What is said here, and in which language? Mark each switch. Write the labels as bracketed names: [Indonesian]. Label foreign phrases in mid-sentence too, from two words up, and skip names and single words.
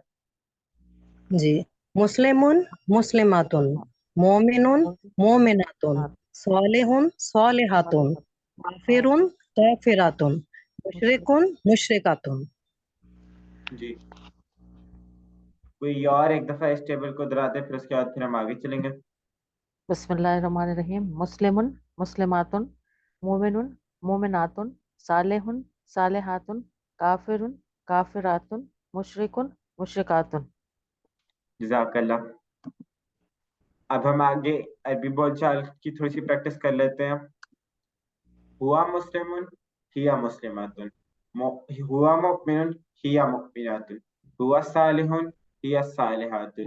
[Arabic] جی مسلم مسلمات، مومن مومنات، صالح صالحات، کافر کافرات، مشرک مشرکات۔ [Urdu] جی کوئی اور ایک دفعہ اس ٹیبل کو دہرا دیں پھر اس کے بعد پھر ہم آگے چلیں گے۔ [Arabic] بسم اللہ الرحمن الرحیم۔ مسلم مسلمات، مومن مؤمناتٌ، صالحٌ، صالحاتٌ، كافرٌ، كافراتٌ، مشركٌ، مشركاتٌ. जज़ाकल्लाह। [Urdu] اب ہم آگے عربی بول چال کی تھوڑی سی پریکٹس کر لیتے ہیں. [Arabic] هو مسلمٌ، هي مسلماتٌ، هو مؤمنٌ، هي مؤمناتٌ، هو صالحٌ، هي صالحاتٌ,